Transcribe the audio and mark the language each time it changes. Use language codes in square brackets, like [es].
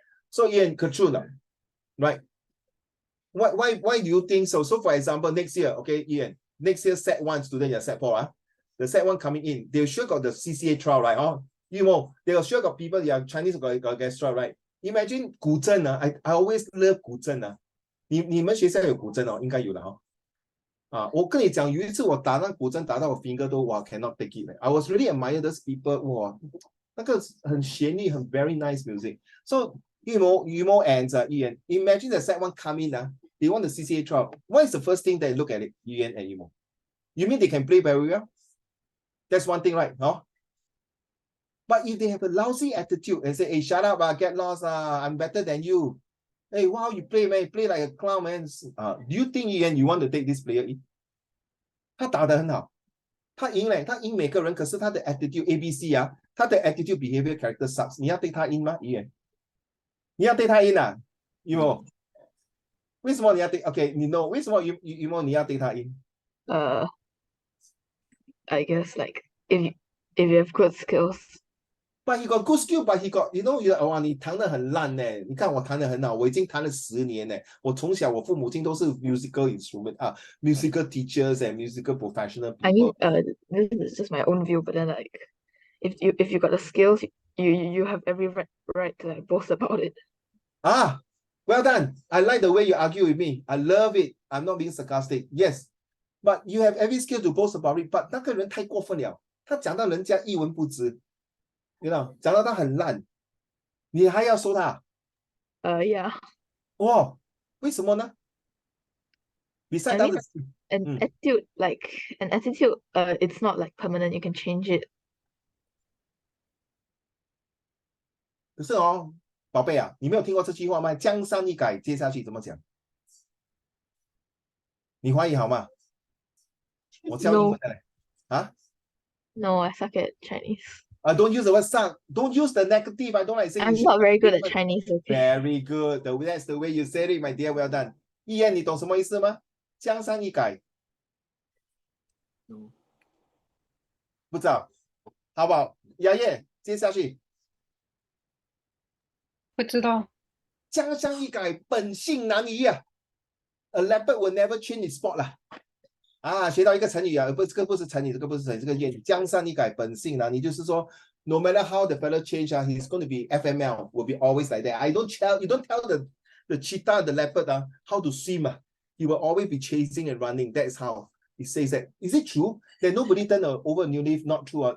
[en] So Ian, Katrina, right? Why do you think so? So for example, next year, okay, Ian, next year set 1 student, you're set 4, the set 1 coming in, they sure got the CCA trial, right? You know, they sure got people, they are Chinese got extra, right? Imagine 古筝, I always love 古筝. [zh] 你们学校有古筝应该有的我跟你讲，有一次我打那古筝打到我 finger 都 [en] cannot take it. I was really admire those people. [zh] 哇，那个很旋律，很 [en] very nice music. So Yumo and Ian, imagine the set 1 come in, they want the CCA trial. What is the first thing they look at it, Ian and Yumo? You mean they can play very well? That's one thing, right? No? But if they have a lousy attitude and say, hey, shut up, get lost, I'm better than you. Hey, wow, you play, man, you play like a clown, man. Do you think, Ian, you want to take this player in? [zh] 他打得很好，他赢每个人，可是他的 attitude ABC 他的 [en] attitude behavior character sucks。 [zh] 你要take他 in 吗？Ian，你要take他 in ？Yumo，为什么你要 take？OK， 你 know 为什么Yumo你要 take他 in？ [en] I guess like if you have good skills. But he got good skill, but he got, wow, [zh] 你弹得很烂呢。你看我弹得很好，我已经弹了10年呢。我从小我父母亲都是 [en] musical instrument musical teachers and musical professional people. I mean, this is just my own view, but then like, if you got the skills, you have every right to like boast about it. Well done. I like the way you argue with me. I love it. I'm not being sarcastic. Yes. But you have every skill to boast about it. [zh] But 那个人太过分了。他讲到人家一文不值。 [en] You know, [zh] 讲到他很烂。你还要说他？ [en] Yeah. [zh] 哇，为什么呢？Besides [en] I mean, that, an attitude, it's not like permanent. You can change it. [zh] 可是哦，宝贝啊，你没有听过这句话吗？江山易改，接下去怎么讲？你华语好吗？我教英文的嘞。啊 [en] No, I suck at Chinese. Don't use the word suck. Don't use the negative. I don't like saying. I'm not very good at Chinese. Okay. Very good. That's the way you said it, my dear. Well done. [zh] 一言，你懂什么意思吗？江山易改。 [en] No. [zh] 不知道，好不好？雅叶，接下去。不知道。江山易改，本性难移啊。 [en] A leopard will never change its spot 啦。 [zh] 啊，学到一个成语啊，不，这个不是成语，这个不是成语，这个谚语。江山易改，本性难移，就是说 [en] ，no matter how the fellow change 啊 he's going to be FML, will be always like that. You don't tell the cheetah, the leopard how to swim he will always be chasing and running. That is how he says that. Is it true that nobody turn over a new leaf? Not true.